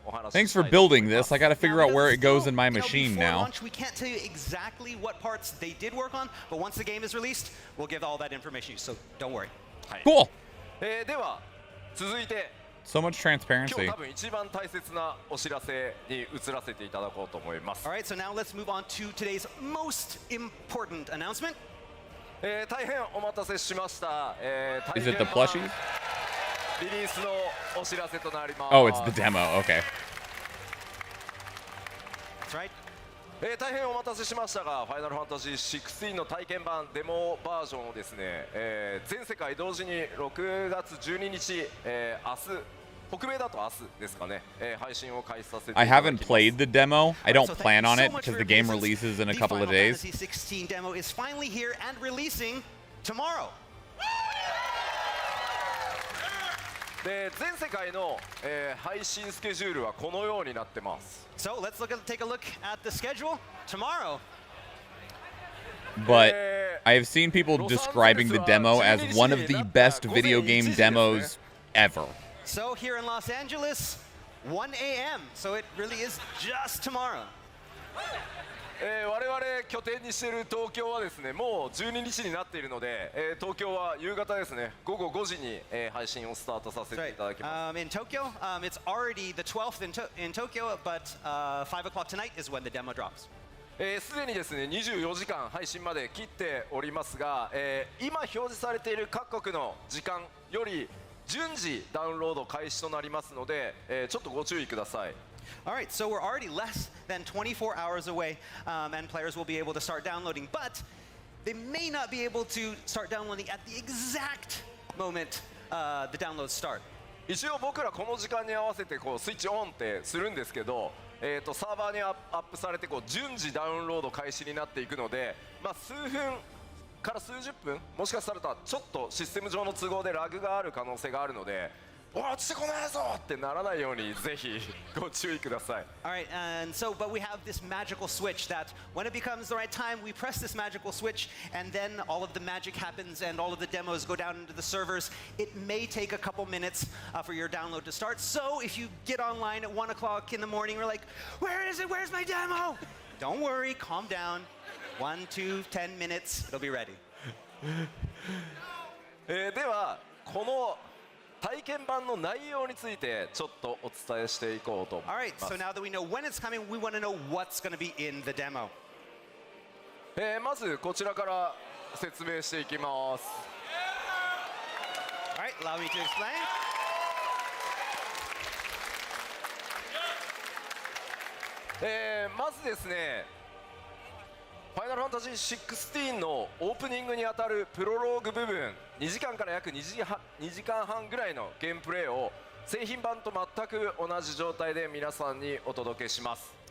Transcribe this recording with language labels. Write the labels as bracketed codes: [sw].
[en] Thanks for building this. I got to figure out where it goes in my machine now. We can't tell you exactly what parts they did work on, but once the game is released, we'll give all that information, so don't worry. Cool. [ja] では続いて [en] So much transparency. [ja] 今日多分一番大切なお知らせに移らせていただこうと思います。 [en] All right, so now let's move on to today's most important announcement. [ja] 大変お待たせしました。 [en] Is it the plushies? [ja] リリースのお知らせとなります。 [en] Oh, it's the demo. Okay. That's right. [ja] 大変お待たせしましたが、ファイナルファンタジー16の体験版デモバージョンをですね、全世界同時に6月12日、明日北米だと明日ですかね、配信を開始させていただきます。 [en] I haven't played the demo. I don't plan on it because the game releases in a couple of days. The Final Fantasy XVI demo is finally here and releasing tomorrow. [ja] で全世界の、配信スケジュールはこのようになってます。 [en] So let's take a look at the schedule tomorrow. But I have seen people describing the demo as one of the best video game demos ever. So here in Los Angeles, 1 a.m. So it really is just tomorrow. [ja] 我々拠点にしている東京はですね、もう12日になっているので、東京は夕方ですね、午後5時に、配信をスタートさせていただきます。 [en] In Tokyo, it's already the 12th in Tokyo, but 5 o'clock tonight is when the demo drops. [ja] すでにですね24時間配信まで切っておりますが、今表示されている各国の時間より順次ダウンロード開始となりますので、ちょっとご注意ください。 [en] All right, so we're already less than 24 hours away, and players will be able to start downloading, but they may not be able to start downloading at the exact moment the downloads start. [ja] 一応僕らこの時間に合わせてこうスイッチオンってするんですけど、サーバーにアップされてこう順次ダウンロード開始になっていくので、数分から数十分もしかしたらちょっとシステム上の都合でラグがある可能性があるので、落ちてこないぞってならないようにぜひご注意ください。 [en] All right, and so, but we have this magical switch that when it becomes the right time, we press this magical switch, and then all of the magic happens and all of the demos go down into the servers. It may take a couple minutes for your download to start, so if you get online at 1 o'clock in the morning, you're like, where is it? Where's my demo? Don't worry, calm down. 1, 2, 10 minutes, it'll be ready. [ja] ではこの体験版の内容についてちょっとお伝えしていこうと思います。 [en] All right, so now that we know when it's coming, we want to know what's going to be in the demo. [ja] まずこちらから説明していきます。 [en] All right, allow me to explain. [ja] まずですね、ファイナルファンタジー16のオープニングにあたるプロローグ部分、2時間から約2時間半ぐらいのゲームプレイを製品版と全く同じ状態で皆さんにお届けします。